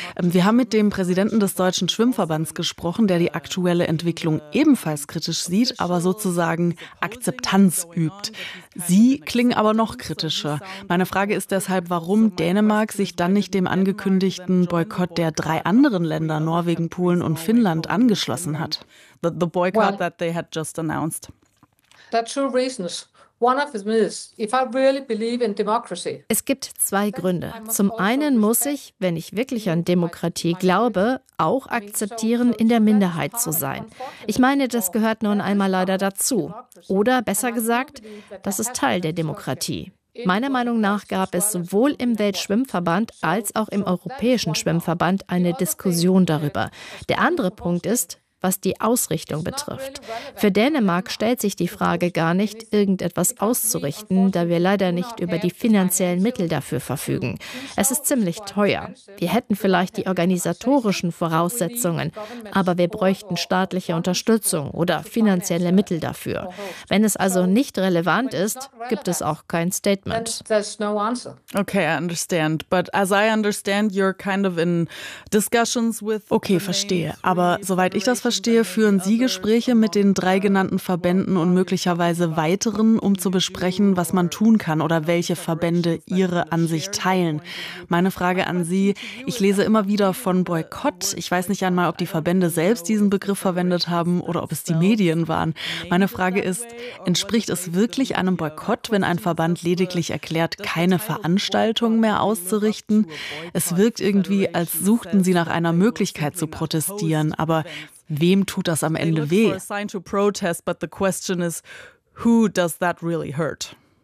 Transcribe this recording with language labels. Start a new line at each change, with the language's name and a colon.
German: Wir haben mit dem Präsidenten des Deutschen Schwimmverbands gesprochen, der die aktuelle Entwicklung ebenfalls kritisch sieht, aber sozusagen Akzeptanz übt. Sie klingen aber noch kritischer. Meine Frage ist deshalb, warum Dänemark sich dann nicht dem angekündigten Boykott der drei anderen Länder, Norwegen, Polen und Finnland, angeschlossen hat.
English: The boycott that they had just announced. That's two reasons. One of them is, if I really believe in democracy.
German: Es gibt zwei Gründe. Zum einen muss ich, wenn ich wirklich an Demokratie glaube, auch akzeptieren, in der Minderheit zu sein. Ich meine, das gehört nun einmal leider dazu. Oder besser gesagt, das ist Teil der Demokratie. Meiner Meinung nach gab es sowohl im Weltschwimmverband als auch im Europäischen Schwimmverband eine Diskussion darüber. Der andere Punkt ist, was die Ausrichtung betrifft. Für Dänemark stellt sich die Frage gar nicht, irgendetwas auszurichten, da wir leider nicht über die finanziellen Mittel dafür verfügen. Es ist ziemlich teuer. Wir hätten vielleicht die organisatorischen Voraussetzungen, aber wir bräuchten staatliche Unterstützung oder finanzielle Mittel dafür. Wenn es also nicht relevant ist, gibt es auch kein Statement.
English: Okay, I understand. But as I understand, you're kind of in discussions with.
German: Okay, verstehe. Aber soweit ich das verstehe, führen Sie Gespräche mit den drei genannten Verbänden und möglicherweise weiteren, um zu besprechen, was man tun kann oder welche Verbände Ihre Ansicht teilen. Meine Frage an Sie, ich lese immer wieder von Boykott. Ich weiß nicht einmal, ob die Verbände selbst diesen Begriff verwendet haben oder ob es die Medien waren. Meine Frage ist, entspricht es wirklich einem Boykott, wenn ein Verband lediglich erklärt, keine Veranstaltung mehr auszurichten? Es wirkt irgendwie, als suchten Sie nach einer Möglichkeit zu protestieren, aber wem tut das am Ende weh?
English: They look for a sign to protest, but the question is, who does that really hurt?